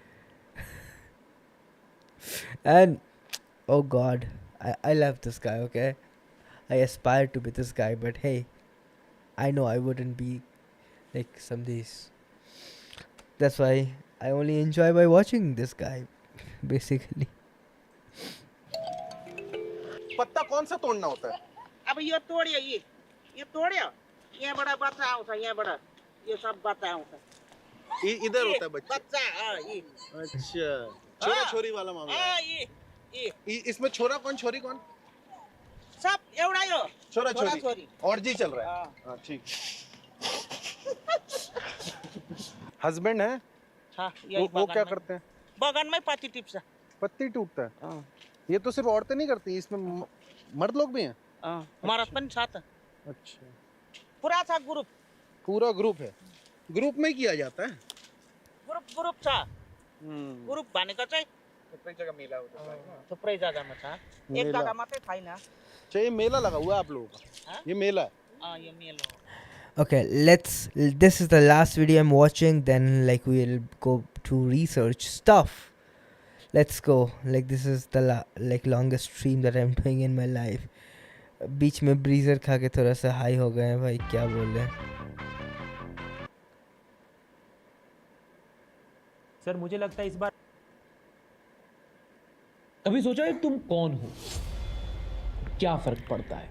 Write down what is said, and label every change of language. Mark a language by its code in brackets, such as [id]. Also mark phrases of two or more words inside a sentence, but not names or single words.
[en] And oh god, I love this guy, okay? I aspire to be this guy, but hey, I know I wouldn't be like some days. That's why I only enjoy by watching this guy, basically. [hi] पत्ता कौन सा तोड़ना होता है? अब ये [ne] तोड़ियो, ये तोड़ियो, यहाँ बड़ा बच्चा आउँछ, यहाँ बड़ा [hi] ये सब [ne] बच्चा आउँछ. [hi] इधर होता है बच्चा. बच्चा ये. अच्छा, [ne] छोरा छोरी [hi] वाला मामला. ये इसमें छोरा कौन छोरी कौन? [ne] सब एउटै हो. छोरा छोरी [hi] और जी चल रहा है. हाँ ठीक. हस्बैंड है? हाँ, वो क्या करते हैं? [ne] बगान में पत्ती टिप्छ. [hi] पत्ती टूटता है. ये तो सिर्फ औरतें नहीं करती, इसमें मर्द लोग भी हैं. [ne] मर्द पनि छ त. [hi] अच्छा. [ne] पूरा छ ग्रुप. [hi] पूरा ग्रुप है. ग्रुप में किया जाता है. [ne] ग्रुप छ. ग्रुप भनेको चाहिँ थुप्रै जग्गा [hi] मेला होता है. [ne] थुप्रै जग्गामा छ. एक जग्गा मात्रै छैन. [hi] चाहिए मेला लगा हुआ है आप लोगों का. ये मेला है. ये मेला. [en] Okay, this is the last video I'm watching, then like we'll go to research stuff. Let's go. Like this is the like longest stream that I'm doing in my life. [hi] बीच में ब्रीजर खा के थोड़ा सा हाई हो गए हैं भाई, क्या बोल रहे हैं. सर मुझे लगता है इस बार. कभी सोचा है तुम कौन हो? क्या फर्क पड़ता है?